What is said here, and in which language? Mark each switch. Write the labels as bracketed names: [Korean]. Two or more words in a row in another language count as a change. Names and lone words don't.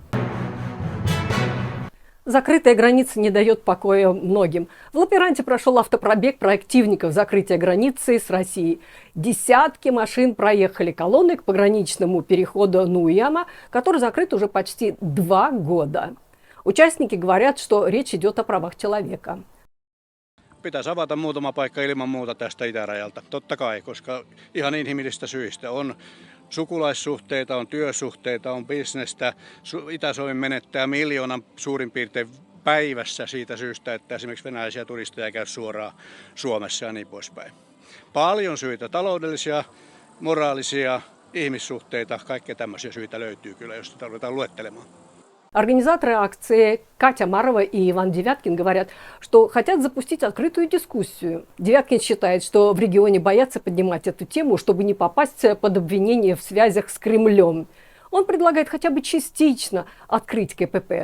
[Russian] Закрытая граница не дает покоя многим. В Лаппенранте прошел автопробег проактивников закрытия границы с Россией. Десятки машин проехали колонной к пограничному переходу Нуяма, который закрыт уже почти 2 года. Участники говорят, что речь идет о правах человека. [Finnish] Pitäisi avata muutama paikka ilman muuta tästä itärajalta, totta kai, koska ihan inhimillisistä syistä on sukulaissuhteita, on työsuhteita, on bisnestä. Itä-Suomi menettää miljoonan suurin piirtein päivässä siitä syystä, että esimerkiksi venäläisiä turisteja käy suoraan Suomessa ja niin poispäin. Paljon syitä, taloudellisia, moraalisia, ihmissuhteita, kaikkea tämmöisiä syitä löytyy kyllä, jos sitä ruvetaan luettelemaan. [Russian] Организаторы акции Катя Марова и Иван Девяткин говорят, что хотят запустить открытую дискуссию. Девяткин считает, что в регионе боятся поднимать эту тему, чтобы не попасть под обвинение в связях с Кремлем. Он предлагает хотя бы частично открыть КПП.